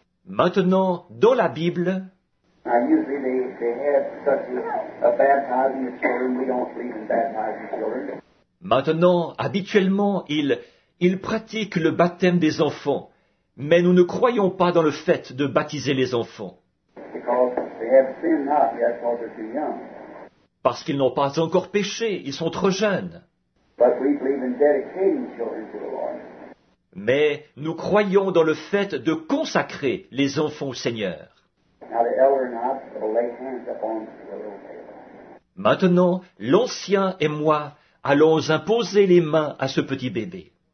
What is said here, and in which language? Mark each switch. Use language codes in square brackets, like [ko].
[fr] Maintenant, dans la Bible, [en] usually they have such a baptizing the children. We don't believe in baptizing children. [fr] maintenant, habituellement, ils pratiquent le baptême des enfants, mais nous ne croyons pas dans le fait de baptiser les enfants, [en] Because they have sinned not yet because they're too young. [fr] parce qu'ils n'ont pas encore péché, ils sont trop jeunes. [en] But we believe in dedicating children to the Lord. [fr] Mais nous croyons dans le fait de consacrer les enfants au Seigneur. [en] Now the elder and I will lay hands upon the little baby. [fr] Maintenant, l'ancien et moi allons imposer les mains à ce petit bébé.